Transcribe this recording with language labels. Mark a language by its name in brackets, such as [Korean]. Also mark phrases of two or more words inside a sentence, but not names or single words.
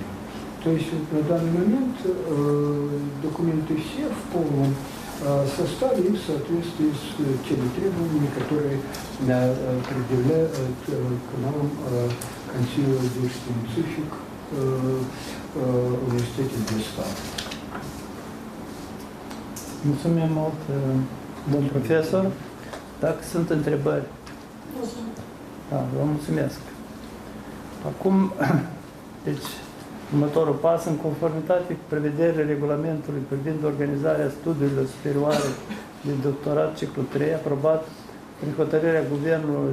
[Russian] То есть на данный момент документы все в полном составе и в соответствии с теми требованиями, которые предъявляют к нам Консилиум Scientific в Университете de Stat. [Romanian] Mulțumim mult, domn profesor. Dacă sunt întrebări. Da, vă mulțumesc. Acum, deci, următorul pas, în conformitate cu prevederile regulamentului privind organizarea studiilor superioare de doctorat ciclu 3, aprobat prin hotărârea Guvernului